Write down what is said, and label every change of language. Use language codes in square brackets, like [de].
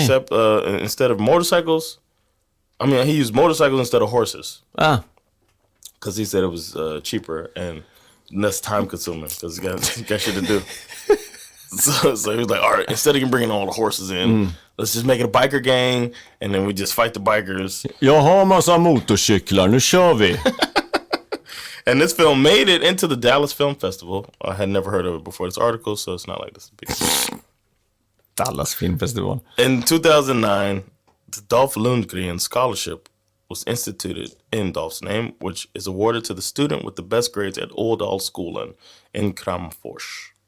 [en] Except instead of motorcycles, he used motorcycles instead of horses. Ah. because he said it was cheaper and less time consuming because he got shit to do. So he was like, all right, instead of bringing all the horses in, let's just make it a biker gang and then we just fight the bikers. [sv] Jag har massa motorcyklar, nu kör vi. [en] And this film made it into the Dallas Film Festival. I had never heard of it before this article, so it's not like this big deal. Dallas Film Festival. In 2009, the Dolph Lundgren Scholarship was instituted in Dolph's name, which is awarded to the student with the best grades at Ådalsskolan in Kramfors.